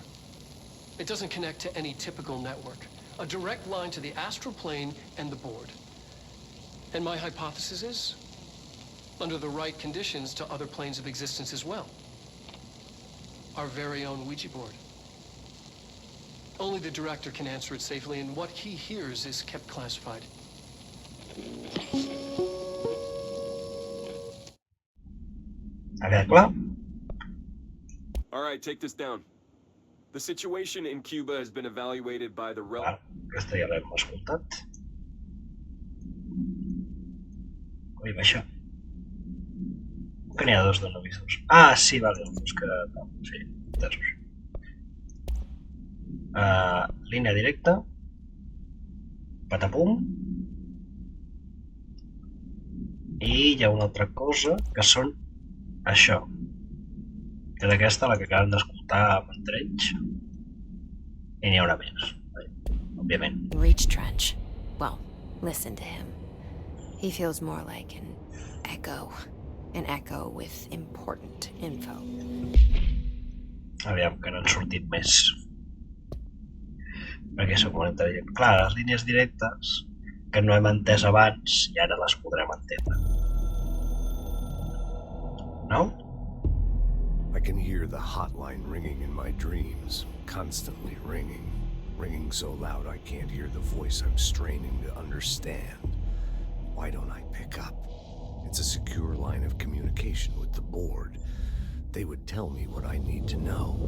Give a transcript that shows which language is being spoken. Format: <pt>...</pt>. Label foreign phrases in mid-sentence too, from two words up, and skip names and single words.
<en>It doesn't connect to any typical network. A direct line to the astral plane and the board. And my hypothesis is, under the right conditions, to other planes of existence as well. Our very own Ouija board. Only the director can answer it safely, and what he hears is kept classified.</en> <ca>Ha quedat clar?</ca> <en>All right, take this down. The situation in Cuba has been evaluated by the</en> <ca>Val, aquesta ja l'hem escoltat. Ui, baixa. Que n'hi ha dos de novisos. Ah, sí, vale, els dos que... Sí, entesos. Línia directa. Patapum. I hi ha una altra cosa, que són això. Que és aquesta, la que acabem d'escoltar amb en Trench. I n'hi haurà més, òbviament.</ca> <en>Reach Trench. Well, listen to him. He feels more like an echo. An echo with important info.</en> <ca>Aviam, que n'han sortit més. Perquè sóc molt intel·ligent. Clar, les línies directes que no hem entès abans i ara les podrem entendre. No?</ca> <en>I can hear the hotline ringing in my dreams, constantly ringing. Ringing so loud I can't hear the voice I'm straining to understand. Why don't I pick up? It's a secure line of communication with the board. They would tell me what I need to know.</en>